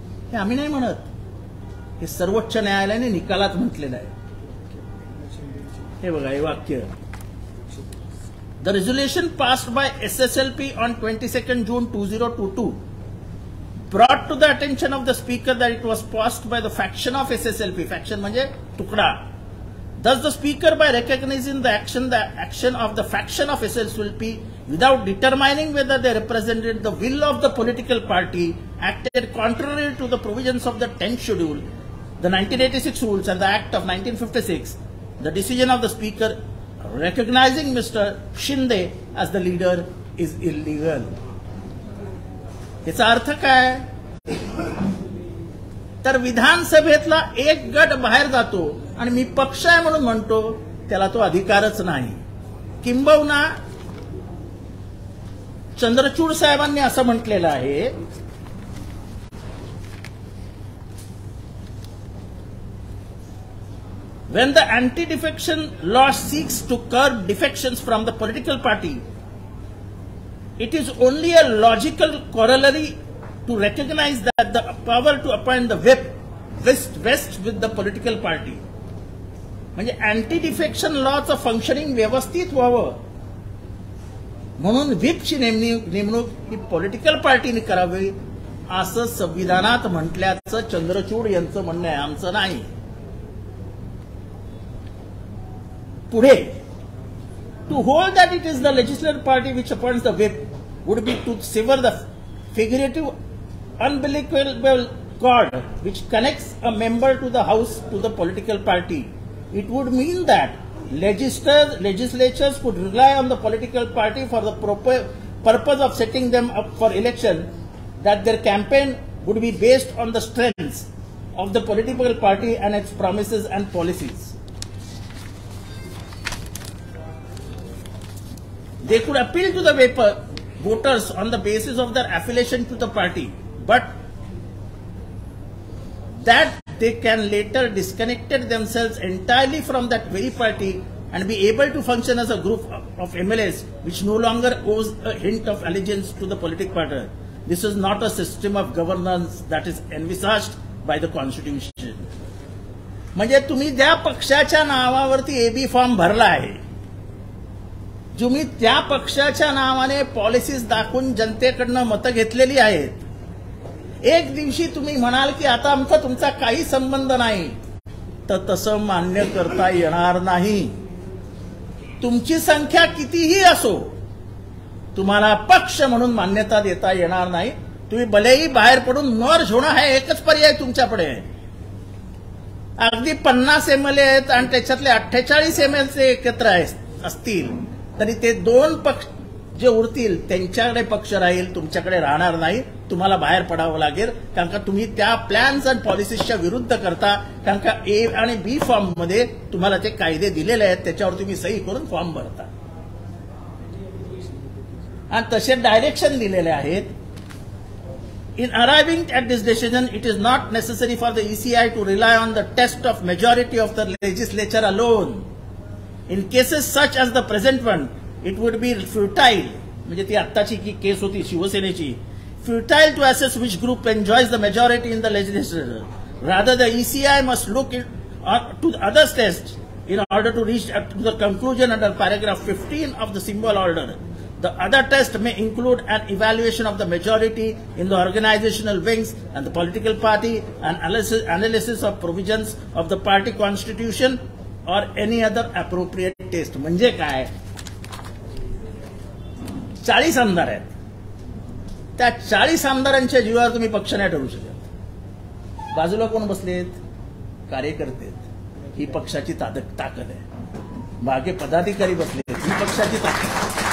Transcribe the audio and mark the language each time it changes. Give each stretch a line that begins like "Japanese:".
Marathi: हे आम्ही नाही म्हणत, हे सर्वोच्च न्यायालयाने निकालात म्हटलेलं आहे. हे बघा हे वाक्य.
English: The resolution passed by SSLP on 22nd June 2022 brought to the attention of the speaker that it was passed by the faction of SSLP.
Marathi: Faction म्हणजे तुकडा.
English: Thus the speaker, by recognizing the action of the faction of SSLP without determining whether they represented the will of the political party, acted contrary to the provisions of the 10th schedule, the 1986 rules and the Act of 1956. The decision of the speaker recognizing Mr. Shinde as the leader is illegal.
Marathi: याचा अर्थ काय? तर विधानसभेतला एक गट बाहेर जातो आणि मी पक्ष आहे म्हणून म्हणतो, त्याला तो अधिकारच नाही. किंबहुना चंद्रचूड साहेबांनी असं म्हटलेलं आहे,
English: when the anti-defection law seeks to curb defections from the political party, it is only a logical corollary to recognize that the power to appoint the whip rests with the political party.
Marathi: म्हणजे anti defection लॉचं functioning व्यवस्थित व्हावं म्हणून व्हिपची नेमणूक ही political पार्टीने करावी असं संविधानात म्हटल्याचं चंद्रचूड यांचं म्हणणं आहे, आमचं नाही.
English: पुढे, to hold that it is the legislative party which appoints the whip would be to sever the figurative umbilical cord which connects a member to the house to the political party. It would mean that legislatures could rely on the political party for the purpose of setting them up for election, that their campaign would be based on the strengths of the political party and its promises and policies. They could appeal to the voters on the basis of their affiliation to the party, but that they can later disconnect themselves entirely from that very party and be able to function as a group of MLAs which no longer owes a hint of allegiance to the political party. This is not a system of governance that is envisaged by the Constitution.
Marathi: म्हणजे तुम्ही ज्या पक्षाच्या नावावरती AB form भरला आहे, तुम्ही त्या पक्षाच्या नावाने पॉलिसीज दाखवून जनतेकडनं मतं घेतलेली आहेत, एक दिवशी तुम्ही म्हणाल की आता आमचा तुमचा काही संबंध नाही, तर तसं मान्य करता येणार नाही. तुमची संख्या कितीही असो, तुम्हाला पक्ष म्हणून मान्यता देता येणार नाही. तुम्ही भलेही बाहेर पडून मर्ज होणं हा एकच पर्याय तुमच्याकडे आहे. अगदी 50 MLA आहेत आणि त्याच्यातले 48 MLA एकत्र असतील तरी ते दोन पक्ष जे उरतील त्यांच्याकडे पक्ष राहील, तुमच्याकडे राहणार नाही. तुम्हाला बाहेर पडावं लागेल, कारण का तुम्ही त्या प्लॅन्स आणि पॉलिसीजच्या विरुद्ध करता. कारण का ए आणि बी फॉर्म मध्ये तुम्हाला ते कायदे दिलेले आहेत, त्याच्यावर तुम्ही सही करून फॉर्म भरता आणि तसे डायरेक्शन दिलेले आहेत.
English: In arriving at this decision, it is not necessary for the ECI to rely on the test of majority of the legislature alone. In cases such as the present one, it would be futile,
Marathi: म्हणजे ती आत्ताची की केस होती शिवसेनेची,
English: futile to assess which group enjoys the majority in the legislature. Rather, the ECI must look to the other tests in order to reach to the conclusion under paragraph 15 of the symbol order. The other test may include an evaluation of the majority in the organizational wings and the political party, and analysis of provisions of the party constitution or any other appropriate test.
Marathi: म्हणजे काय, 40 आमदार आहेत, त्या 40 आमदारांच्या जीवावर तुम्ही पक्ष नाही ठरवू शकत. बाजूला कोण बसलेत? कार्यकर्ते. ही पक्षाची ताकद आहे. मागे पदाधिकारी बसलेत, ही पक्षाची ताकद.